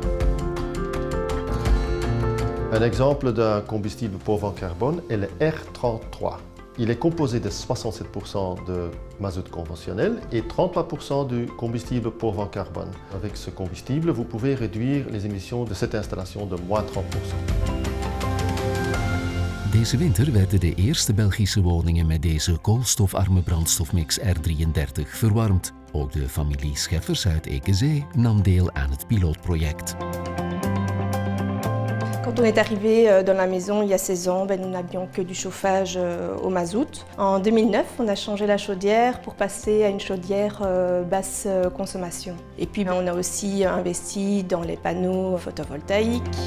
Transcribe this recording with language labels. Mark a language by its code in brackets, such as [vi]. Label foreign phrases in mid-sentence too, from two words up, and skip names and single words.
[fr] Un exemple d'un combustible pauvre en carbone est le R33. Il est composé de 67% de mazout conventionnel et 33% du combustible pauvre en carbone. Avec ce combustible, vous pouvez réduire les émissions de cette installation de moins 30%. [nl] Deze winter werden de eerste Belgische woningen met deze koolstofarme brandstofmix R33 verwarmd. Ook de familie Scheffers uit Eekenzee nam deel aan het pilootproject. [fr] Quand on est arrivé dans la maison il y a 16 ans, nous n'avions que du chauffage au mazout. En 2009, on a changé la chaudière pour passer à une chaudière basse consommation. Et puis on a aussi investi dans les panneaux photovoltaïques.